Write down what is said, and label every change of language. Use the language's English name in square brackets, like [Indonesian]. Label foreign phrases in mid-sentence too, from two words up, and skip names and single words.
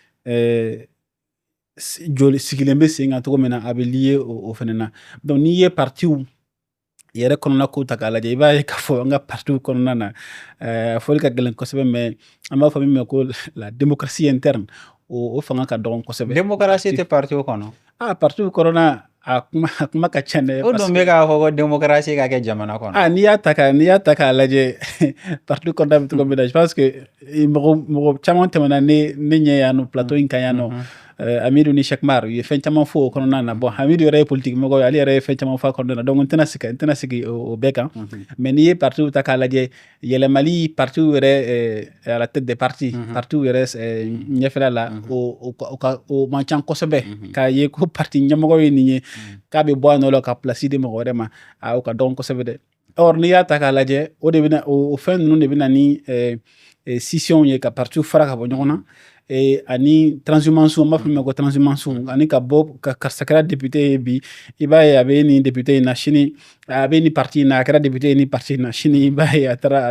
[Bambara] joli sigilen bɛ sen kan cogo min na a bɛ liye o fɛnɛ na donc n'i ye partiw yɛrɛ kɔnɔna ko ta k'a lajɛ i b'a ye k'a fɔ an ka partiw kɔnɔna na a fɔli ka gɛlɛn kosɛbɛ mais an b'a fɔ min ma ko [French] la démocratie interne [Bambara] o fanga ka dɔgɔn kosɛbɛ. Démocratie tɛ partiw kɔnɔ? Partiw kɔnɔna kuma ka ca dɛ. O dun bɛ k'a fɔ ko démocratie ka kɛ jamana kɔnɔ. N'i y'a ta k'a lajɛ parti kɔnɔna bɛ cogo min na [French] je pense que [Bambara] mɔgɔ caman tɛmɛna ne ɲɛ yan nɔ plateau in kan yan nɔ. Amidu ni Cheikh Mar u ye fɛn caman fɔ o kɔnɔna na. Bon Amidu yɛrɛ ye politique mɔgɔ ye ale yɛrɛ ye fɛn caman fɔ a kɔnɔna na donc n tɛna sigi o bɛɛ kan. Mais n'i ye parti ta k'a lajɛ yɛlɛmali parti yɛrɛ [French] à la tête des partis [Bambara] parti yɛrɛ ɲɛfɛla la o man ca kosɛbɛ k'a ye ko parti ɲɛmɔgɔ ye nin ye k'a bɛ bɔ a nɔ la ka place di mɔgɔ wɛrɛ ma o ka dɔgɔn kosɛbɛ dɛ. Or n'i y'a ta k'a lajɛ o de bɛna o fɛn ninnu de bɛna ni scission ye ka parti fara ka bɔ ɲɔgɔn na ani transhumance n b'a fɔ min ma ko transhumance ani ka bɔ ka karisa kɛra député ye bi i b'a ye a bɛ nin député in na sini a bɛ nin parti in na a kɛra député ye nin parti in na sini i b'a ye a taara